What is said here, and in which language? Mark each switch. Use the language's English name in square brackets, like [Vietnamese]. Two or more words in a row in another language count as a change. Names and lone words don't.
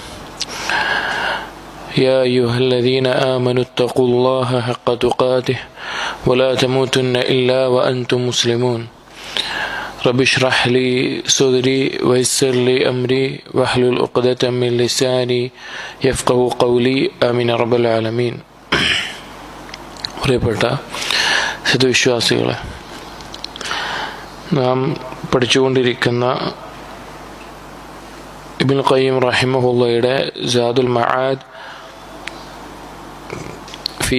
[Arabic] يا أيها الذين آمنوا اتقوا الله حق تقاته ولا تموتن إلا وأنتم مسلمون. رب اشرح لي صدري ويسر لي أمري واحلل عقدة من لساني يفقهوا قولي آمين رب العالمين. [Malayalam] പ്രിയപ്പെട്ട സദ്വിശ്വാസികളെ, നാം പഠിച്ചുകൊണ്ടിരിക്കുന്ന ഇബ്നുൽ ഖയ്യിം റഹിമഹുള്ളയുടെ സാദുൽ മആദ് ഫി